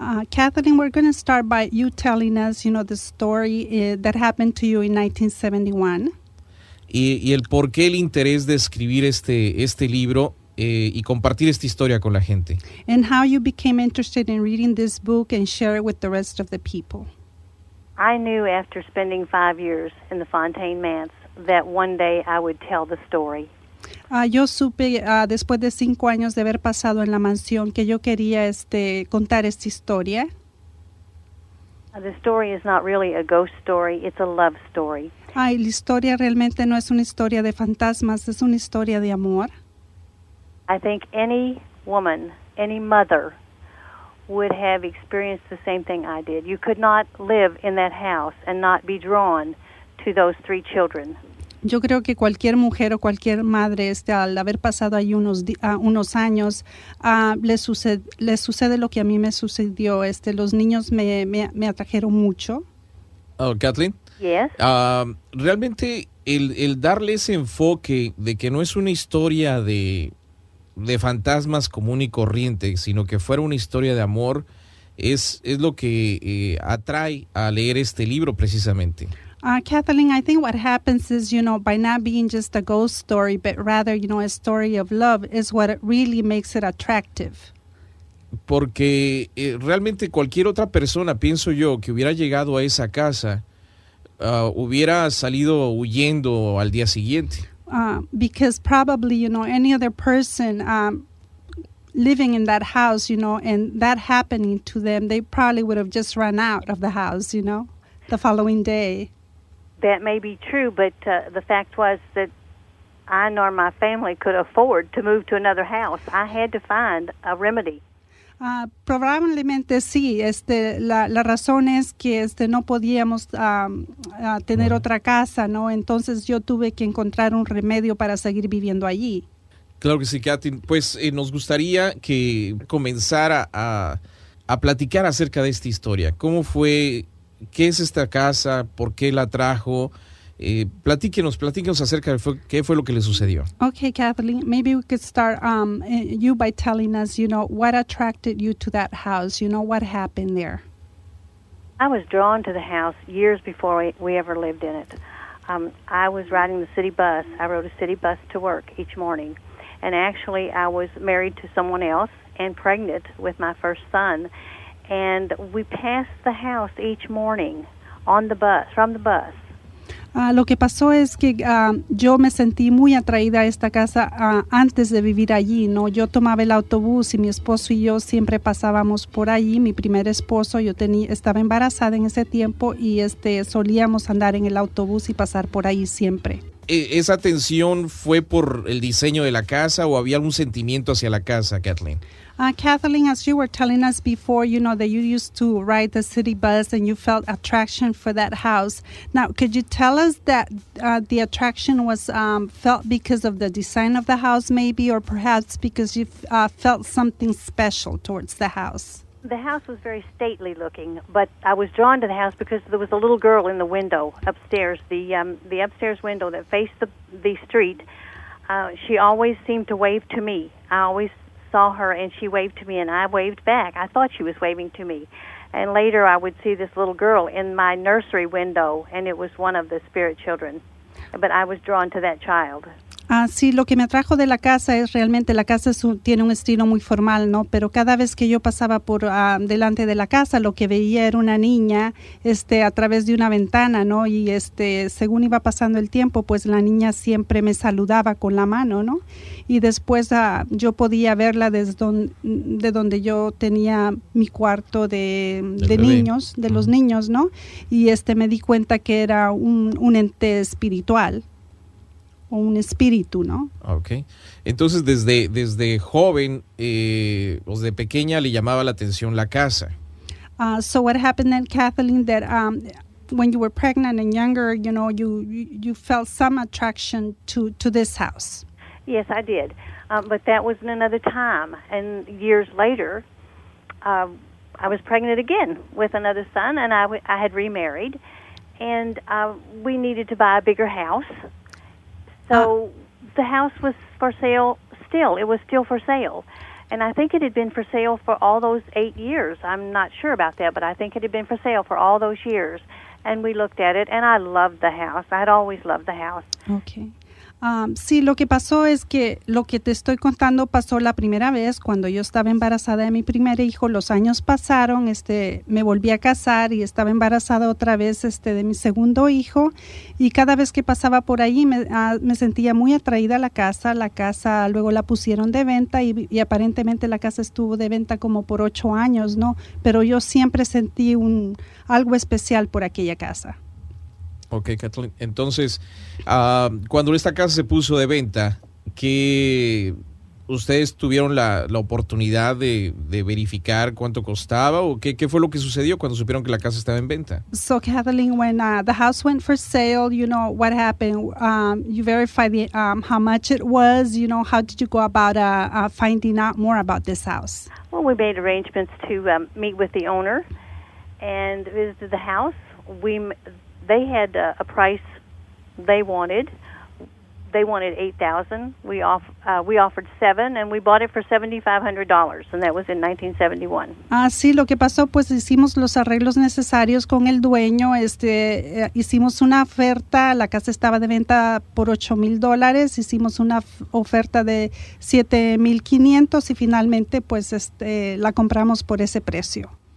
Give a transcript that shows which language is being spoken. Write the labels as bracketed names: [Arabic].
[English] Kathleen, we're going to start by you telling us, the story that happened to you in 1971. [Spanish] Y el por qué el interés de escribir este libro y compartir esta historia con la gente. [English] And how you became interested in reading this book and share it with the rest of the people. I knew after spending 5 years in the Fontaine Manse that one day I would tell the story. [Spanish] Yo supe después de 5 años de haber pasado en la mansión que yo quería contar esta historia. [English] The story is not really a ghost story, it's a love story. [Spanish] La historia realmente no es una historia de fantasmas, es una historia de amor. [English] I think any woman, any mother would have experienced the same thing I did. You could not live in that house and not be drawn to those 3 children. [Spanish] Yo creo que cualquier mujer o cualquier madre, al haber pasado ahí unos años, le sucede lo que a mí me sucedió. Los niños me atrajeron mucho. Oh, Kathleen. [English] Yes. [Spanish] Realmente el darle ese enfoque de que no es una historia de fantasmas común y corriente, sino que fuera una historia de amor, es lo que atrae a leer este libro precisamente. [English] Kathleen, I think what happens is, by not being just a ghost story, but rather, a story of love is what really makes it attractive. [Spanish] Porque realmente cualquier otra persona, pienso yo, que hubiera llegado a esa casa, hubiera salido huyendo al día siguiente. [English] Because probably, any other person living in that house, and that happening to them, they probably would have just run out of the house, the following day. That may be true, but the fact was that I nor my family could afford to move to another house. I had to find a remedy. [Spanish] Probablemente sí. La razón es que no podíamos tener otra casa, ¿no? Entonces yo tuve que encontrar un remedio para seguir viviendo allí. Claro que sí, Kathy. Pues nos gustaría que comenzara a platicar acerca de esta historia. ¿Cómo fue? ¿Qué es esta casa? ¿Por qué la trajo? Platíquenos acerca de qué fue lo que le sucedió. [English] Okay, Kathleen, maybe we could start you by telling us, what attracted you to that house? What happened there? I was drawn to the house years before we ever lived in it. I was riding the city bus. I rode a city bus to work each morning. And actually, I was married to someone else and pregnant with my first son. And we passed the house each morning on the bus, from the bus. [Spanish] Lo que pasó es que yo me sentí muy atraída a esta casa antes de vivir allí, ¿no? Yo tomaba el autobús y mi esposo y yo siempre pasábamos por allí. Mi primer esposo, estaba embarazada en ese tiempo y solíamos andar en el autobús y pasar por ahí siempre. ¿Esa atención fue por el diseño de la casa o había algún sentimiento hacia la casa, Kathleen? [English] Kathleen, as you were telling us before, that you used to ride the city bus and you felt attraction for that house. Now, could you tell us that the attraction was felt because of the design of the house maybe, or perhaps because you felt something special towards the house? The house was very stately looking, but I was drawn to the house because there was a little girl in the window upstairs, the upstairs window that faced the street. She always seemed to wave to me. I always saw her and she waved to me and I waved back. I thought she was waving to me. And later I would see this little girl in my nursery window and it was one of the spirit children. But I was drawn to that child. [Spanish] Sí, lo que me atrajo de la casa es realmente la casa tiene un estilo muy formal, ¿no? Pero cada vez que yo pasaba por delante de la casa, lo que veía era una niña a través de una ventana, ¿no? Y según iba pasando el tiempo, pues la niña siempre me saludaba con la mano, ¿no? Y después yo podía verla de donde yo tenía mi cuarto de niños, de los niños, ¿no? Y me di cuenta que era un ente espiritual. O un espíritu, ¿no? Okay. Entonces, desde joven, o de pequeña, le llamaba la atención la casa. [English] So what happened then, Kathleen, that when you were pregnant and younger, you felt some attraction to this house? Yes, I did. But that was in another time. And years later, I was pregnant again with another son, and I had remarried. And we needed to buy a bigger house. So the house was for sale still. It was still for sale. And I think it had been for sale for all those 8 years. I'm not sure about that, but I think it had been for sale for all those years. And we looked at it, and I loved the house. I had always loved the house. Okay. [Spanish] Sí, lo que pasó es que lo que te estoy contando pasó la primera vez cuando yo estaba embarazada de mi primer hijo. Los años pasaron, me volví a casar y estaba embarazada otra vez de mi segundo hijo. Y cada vez que pasaba por ahí me sentía muy atraída a la casa. La casa luego la pusieron de venta y aparentemente la casa estuvo de venta como por 8 años, ¿no? Pero yo siempre sentí algo especial por aquella casa. Ok, Kathleen. Entonces, cuando esta casa se puso de venta, ¿qué ustedes tuvieron la oportunidad de verificar cuánto costaba o qué fue lo que sucedió cuando supieron que la casa estaba en venta? [English] So, Kathleen, when the house went for sale, what happened? You verified how much it was. How did you go about finding out more about this house? Well, we made arrangements to meet with the owner and visited the house. They had a price they wanted. They wanted $8,000. We offered $7,000, and we bought it for $7,500, and that was in 1971. [Spanish] Sí, lo que pasó, pues hicimos los arreglos necesarios con el dueño. Hicimos una oferta. La casa estaba de venta por $8,000. Hicimos una oferta de $7,500 y finalmente, pues, la compramos por ese precio.